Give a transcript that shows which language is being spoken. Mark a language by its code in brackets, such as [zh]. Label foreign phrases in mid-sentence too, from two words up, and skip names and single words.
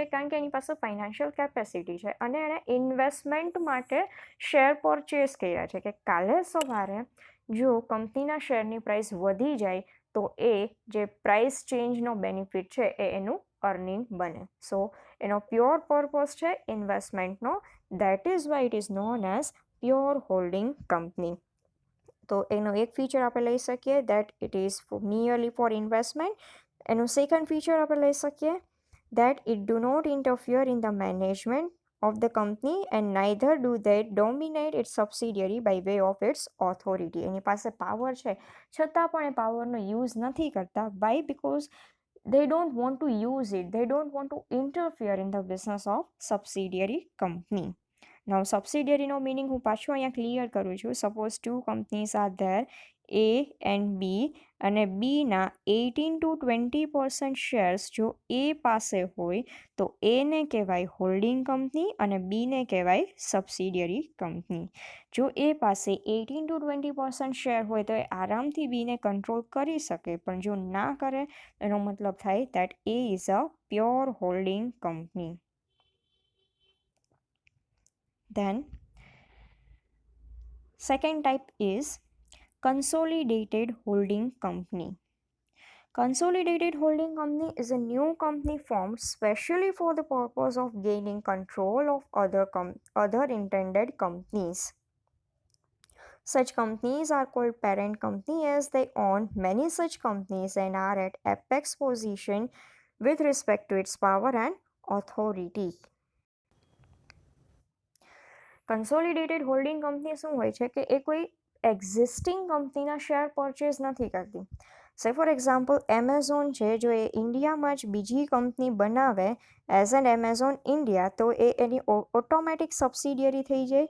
[gu] કારણ કે એની પાસે [en] financial capacity [gu] છે અને એણે ઇન્વેસ્ટમેન્ટ માટે [en] share purchase [gu] કર્યા છે કે કાલે સવારે જો કંપનીના શેરની પ્રાઇસ વધી જાય તો એ જે [en] price change [gu] બેનિફિટ છે એ એનું અર્નિંગ બને. સો એનો [en] pure purpose [gu] છે ઇન્વેસ્ટમેન્ટનો. [en] That is why it is known as pure holding company. [gu] તો એનો એક ફીચર આપણે લઈ શકીએ [en] that it is nearly for investment. [gu] એનું [en] second feature [gu] આપણે લઈ શકીએ [en] that it do not interfere in the management of the company and neither do they dominate its subsidiary by way of its authority. [gu] એની પાસે પાવર છે છતાં પણ એ પાવરનો યુઝ નથી કરતા. [en] Why? Because they don't want to use it. They don't want to interfere in the business of subsidiary company. [gu] Now subsidiary નો meaning હું પાછું અહીંયા ક્લિયર કરું છું. [en] Suppose two companies are there, A and B, [gu] અને બીના 18 to 20% શેર્સ જો એ પાસે હોય તો એને કહેવાય [en] holding company [gu] અને બીને કહેવાય [en] subsidiary company. [gu] જો એ પાસે 18 to 20% શેર હોય તો એ આરામથી બીને કંટ્રોલ કરી શકે, પણ જો ના કરે એનો મતલબ થાય [en] that A is a pure holding company. Then second type is consolidated holding company. Consolidated holding company is a new company formed specially for the purpose of gaining control of other intended companies. Such companies are called parent company as they own many such companies and are at apex position with respect to its power and authority. consolidated holding company [gu] શું હોય છે કે એ કોઈ એક્ઝિસ્ટિંગ કંપનીના [en] share purchase [gu] નથી કરતી. [en] say for example [gu] એમેઝોન છે, જો એ ઇન્ડિયામાં જ બીજી કંપની બનાવે [en] as an Amazon India [gu] તો એ એની [en] automatic subsidiary [gu] થઈ જાય.